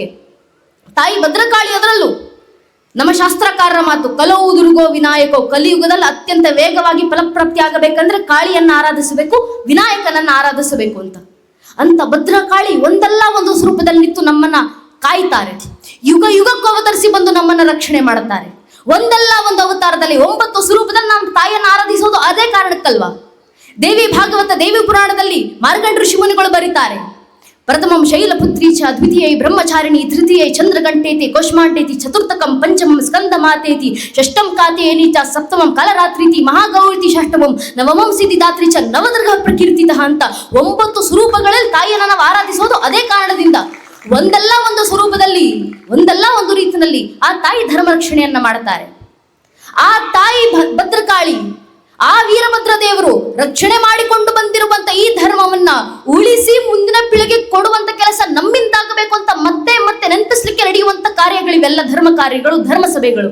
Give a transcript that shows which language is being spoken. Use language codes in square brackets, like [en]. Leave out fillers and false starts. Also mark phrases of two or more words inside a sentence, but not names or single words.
[kn] ತಾಯಿ ಭದ್ರಕಾಳಿ ಅದರಲ್ಲೂ ನಮ್ಮ ಶಾಸ್ತ್ರಕಾರರ ಮಾತು, [sa] ಕಲವು ದುರ್ಗೋ ವಿನಾಯಕೋ, [kn] ಕಲಿಯುಗದಲ್ಲಿ ಅತ್ಯಂತ ವೇಗವಾಗಿ ಫಲಪ್ರಾಪ್ತಿ ಆಗಬೇಕಂದ್ರೆ ಕಾಳಿಯನ್ನ ಆರಾಧಿಸಬೇಕು, ವಿನಾಯಕನನ್ನ ಆರಾಧಿಸಬೇಕು ಅಂತ ಭದ್ರಕಾಳಿ ಒಂದಲ್ಲ ಒಂದು ಸ್ವರೂಪದಲ್ಲಿ ನಿಂತು ನಮ್ಮನ್ನ ಕಾಯ್ತಾರೆ. ಯುಗ ಯುಗಕ್ಕೂ ಅವತರಿಸಿ ಬಂದು ನಮ್ಮನ್ನ ರಕ್ಷಣೆ ಮಾಡುತ್ತಾರೆ. ಒಂದಲ್ಲ ಒಂದು ಅವತಾರದಲ್ಲಿ 9 ಸ್ವರೂಪದಲ್ಲಿ ನಮ್ಮ ತಾಯಿಯನ್ನು ಆರಾಧಿಸೋದು ಅದೇ ಕಾರಣಕ್ಕಲ್ವಾ. ದೇವಿ ಭಾಗವತ, ದೇವಿ ಪುರಾಣದಲ್ಲಿ ಮಾರ್ಕಂಡ ಋಷಿ ಮುನಿಗಳು ಬರೀತಾರೆ, [sa] ಪ್ರಥಮಂ ಶೈಲಪುತ್ರಿ ಚ ದ್ವಿತೀಯೈ ಬ್ರಹ್ಮಚಾರಿಣಿ ತೃತೀಯೈ ಚಂದ್ರಗಂಟೇತಿ ಕೋಷ್ಮಾಂಟೇತಿ ಚತುರ್ಥಕಂ ಪಂಚಮಂ ಸ್ಕಂದ ಮಾತೇತಿ ಷಷ್ಟಂ ಕಾತೇನಿ ಚ ಸಪ್ತಮಂ ಕಾಲರಾತ್ರೀತಿ ಮಹಾಗೌರಿತಿ ಷಷ್ಟಮಂ ನವಮಂ ಸಿದ್ಧಿದಾತ್ರಿ ಚ ನವದುರ್ಗ ಪ್ರಕೀರ್ತಿತಃ [kn] ಅಂತ 9 ಸ್ವರೂಪಗಳಲ್ಲಿ ತಾಯಿಯನ್ನು ನಾವು ಆರಾಧಿಸೋದು ಅದೇ ಕಾರಣದಿಂದ. ಒಂದಲ್ಲ ಒಂದು ಸ್ವರೂಪದಲ್ಲಿ, ಒಂದಲ್ಲ ಒಂದು ರೀತಿಯಲ್ಲಿ ಆ ತಾಯಿ ಧರ್ಮ ರಕ್ಷಣೆಯನ್ನ ಮಾಡುತ್ತಾರೆ. ಆ ತಾಯಿ ಭದ್ರಕಾಳಿ, ಆ ವೀರಭದ್ರ ದೇವರು ರಕ್ಷಣೆ ಮಾಡಿಕೊಂಡು ಬಂದಿರುವಂತ ಈ ಧರ್ಮವನ್ನ ಉಳಿಸಿ ಮುಂದಿನ ಪೀಳಿಗೆ ಕೊಡುವಂತ ಕೆಲಸ ನಮ್ಮಿಂದಾಗಬೇಕು ಅಂತ ಮತ್ತೆ ಮತ್ತೆ ನೆನಪಿಸ್ಲಿಕ್ಕೆ ನಡೆಯುವಂತ ಕಾರ್ಯಗಳಿವೆಲ್ಲ ಧರ್ಮ ಕಾರ್ಯಗಳು, ಧರ್ಮ ಸಭೆಗಳು.